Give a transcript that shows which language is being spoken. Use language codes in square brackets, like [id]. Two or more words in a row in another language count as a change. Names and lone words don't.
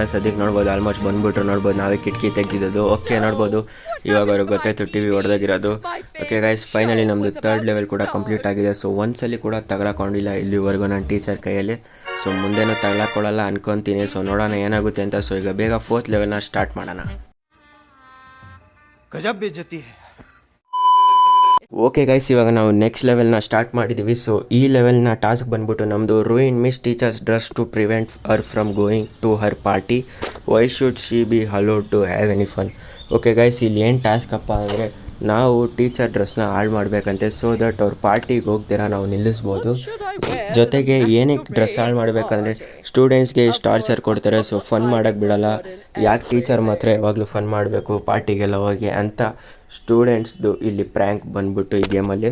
[kn] ಸದ್ಯಕ್ಕೆ ನೋಡ್ಬೋದು ಆಲ್ಮೋಸ್ಟ್ ಬಂದುಬಿಟ್ರು. ನೋಡ್ಬೋದು ನಾವೇ ಕಿಟಕಿ ತೆಗ್ದಿದ್ದು. ಓಕೆ ನೋಡ್ಬೋದು ಇವಾಗ ಅವ್ರಿಗೆ ಗೊತ್ತಾಯ್ತು ಟಿ ವಿ ಹೊಡೆದಾಗಿರೋದು. [en] okay guys, [kn] ಫೈನಲಿ ನಮ್ಮದು 3rd ಲೆವೆಲ್ ಕೂಡ ಕಂಪ್ಲೀಟ್ ಆಗಿದೆ. ಸೊ ಒಂದ್ಸಲಿ ಕೂಡ ತಗೊಳಕೊಂಡಿಲ್ಲ ಇಲ್ಲಿವರೆಗೂ ನನ್ನ ಟೀಚರ್ ಕೈಯಲ್ಲಿ. ಸೊ ಮುಂದೇನೂ ತಗೊಳಕೊಳ್ಳಲ್ಲ ಅನ್ಕೊತೀನಿ. ಸೊ ನೋಡೋಣ ಏನಾಗುತ್ತೆ ಅಂತ. ಸೊ ಈಗ ಬೇಗ 4th ಲೆವೆಲ್ನ ಸ್ಟಾರ್ಟ್ ಮಾಡೋಣ. [hi] गजब बेइज्जती है. [en] okay guys, [kn] ಇವಾಗ ನಾವು ನೆಕ್ಸ್ಟ್ ಲೆವೆಲ್ನ ಸ್ಟಾರ್ಟ್ ಮಾಡಿದ್ದೀವಿ. ಸೊ ಈ ಲೆವೆಲ್ನ ಟಾಸ್ಕ್ ಬಂದ್ಬಿಟ್ಟು ನಮ್ಮದು [en] ruin Miss Teacher's dress to prevent her from going to her party. why should she be allowed to have any fun. okay guys, [kn] ಇಲ್ಲಿ ಏನು ಟಾಸ್ಕ್ ಅಪ್ಪ ಅಂದರೆ ನಾವು ಟೀಚರ್ ಡ್ರೆಸ್ನ ಹಾಳು ಮಾಡಬೇಕಂತೆ. [en] so that [kn] ಅವ್ರ ಪಾರ್ಟಿಗೆ ಹೋಗ್ದಿರ ನಾವು ನಿಲ್ಲಿಸ್ಬೋದು. ಜೊತೆಗೆ ಏನಕ್ಕೆ ಡ್ರೆಸ್ ಹಾಳು ಮಾಡಬೇಕಂದ್ರೆ ಸ್ಟೂಡೆಂಟ್ಸ್ಗೆ ಟಾರ್ಚರ್ ಕೊಡ್ತಾರೆ. ಸೊ ಫನ್ ಮಾಡೋಕ್ಕೆ ಬಿಡೋಲ್ಲ. ಯಾಕೆ ಟೀಚರ್ ಮಾತ್ರ ಯಾವಾಗಲೂ ಫನ್ ಮಾಡಬೇಕು ಪಾರ್ಟಿಗೆಲ್ಲ ಹೋಗಿ ಅಂತ ಸ್ಟೂಡೆಂಟ್ಸ್ದು ಇಲ್ಲಿ ಪ್ರ್ಯಾಂಕ್ ಬಂದ್ಬಿಟ್ಟು ಈ ಗೇಮಲ್ಲಿ.